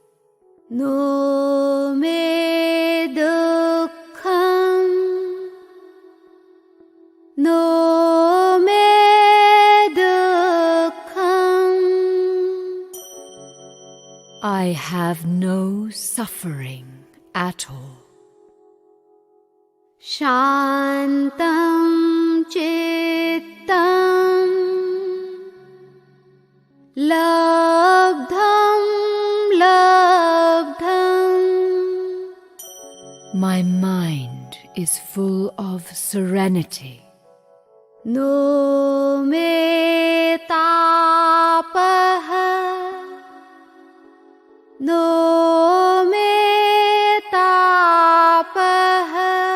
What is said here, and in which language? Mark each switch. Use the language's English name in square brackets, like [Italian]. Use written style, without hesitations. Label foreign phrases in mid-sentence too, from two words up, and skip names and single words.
[Sanskrit] No me dukkam, no me dukkam. [English] I have no suffering at all. [Sanskrit] Shantam chittam labdham labdham. [English] My mind is full of serenity. [Sanskrit] No me tapaha, no me tapaha.